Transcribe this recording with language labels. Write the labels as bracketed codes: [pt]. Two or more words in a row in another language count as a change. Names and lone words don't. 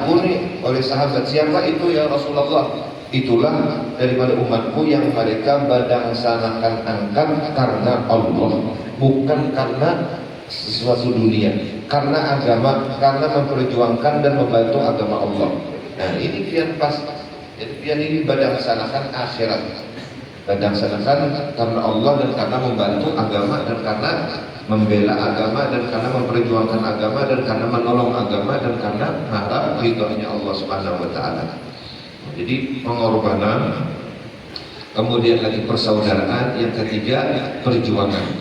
[bjn] Ditakuni oleh sahabat, siapa itu ya Rasulullah? itulah daripada umatku yang mereka badangsanakan angkat karena Allah, bukan karena sesuatu dunia, karena agama, karena memperjuangkan dan membantu agama Allah. Nah ini pian pas, jadi pian ini badangsanakan akhirat, badangsanakan karena Allah dan karena membantu agama dan karena membela agama dan karena memperjuangkan agama dan karena menolong agama dan karena harap ridhonya Allah [ar] Subhanahu wa taala. [bjn] Jadi pengorbanan, kemudian lagi persaudaraan, yang ketiga perjuangan.